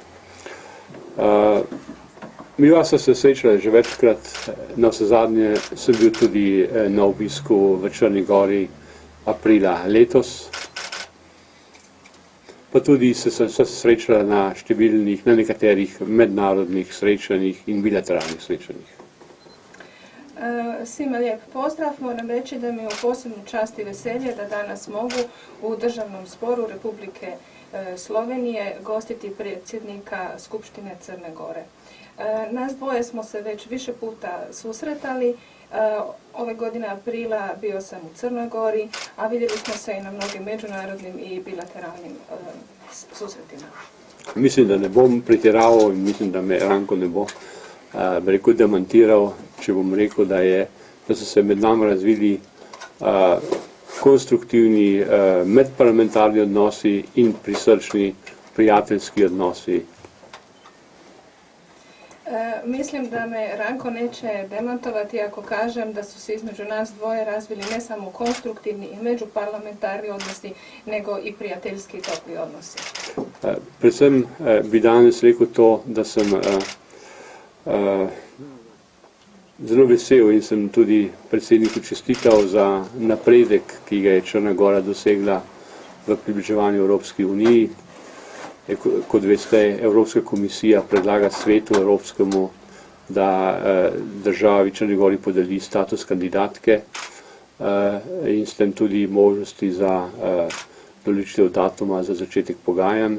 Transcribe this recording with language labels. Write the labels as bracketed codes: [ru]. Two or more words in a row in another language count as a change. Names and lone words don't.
[sl] Midva sva se srečala že večkrat, navsezadnje sem bil tudi na obisku v Črni Gori aprila letos, pa tudi se srečala na številnih, na nekaterih mednarodnih srečanjih in bilateralnih srečanjih. [sr] Svima lijep pozdrav. Moram reći da mi je u posebnu čast i veselje da danas mogu u Državnom zboru Republike Slovenije gostiti predsjednika Skupštine Crne Gore. Nas dvoje smo se već više puta susretali. Ove godine aprila bio sam u Crnoj Gori, a vidjeli smo se i na mnogim međunarodnim i bilateralnim susretima. [sl] Mislim, da ne bom pretiraval in mislim, da me Ranko ne bo rekel demantiral, če bom rekel, da so se med nami razvili konstruktivni medparlamentarni odnosi in prisrčni prijateljski odnosi. [sr] Mislim da me Ranko neće demantovati ako kažem da su se između nas dvoje razvili ne samo konstruktivni i međuparlamentarni odnosi, nego i prijateljski i topli odnosi. [sl] Predvsem bi danes rekel to, da sem zelo vesel in sem tudi predsedniku čestital za napredek, ki ga je Črna Gora dosegla v približevanju Evropski uniji. Kot veste, Evropska komisija predlaga svetu evropskemu, da državi Črni Gori podeli status kandidatke in s tem tudi možnosti za določitev datuma za začetek pogajanj.